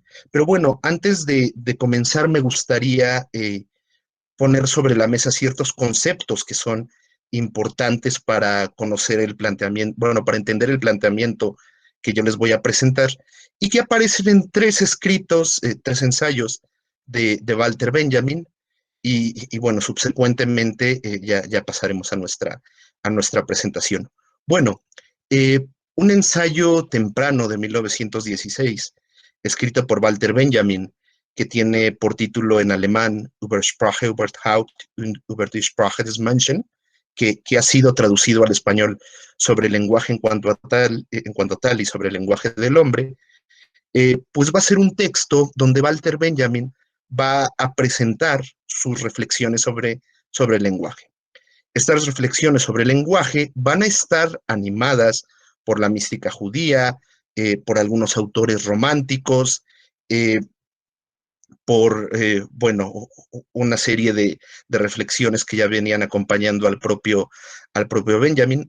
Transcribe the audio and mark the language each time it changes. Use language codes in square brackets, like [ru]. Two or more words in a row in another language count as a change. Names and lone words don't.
[es] Pero bueno, antes de comenzar me gustaría poner sobre la mesa ciertos conceptos que son importantes para conocer el planteamiento, bueno, para entender el planteamiento que yo les voy a presentar y que aparecen en tres escritos, tres ensayos de Walter Benjamin y bueno, subsecuentemente ya pasaremos a nuestra presentación. Bueno, un ensayo temprano de 1916, escrito por Walter Benjamin, que tiene por título en alemán Über Sprache, Überhaupt und über die Sprache des Menschen, que ha sido traducido al español sobre el lenguaje en cuanto a tal y sobre el lenguaje del hombre, pues va a ser un texto donde Walter Benjamin va a presentar sus reflexiones sobre el lenguaje. Estas reflexiones sobre el lenguaje van a estar animadas por la mística judía, por algunos autores románticos, bueno, una serie de reflexiones que ya venían acompañando al propio Benjamin.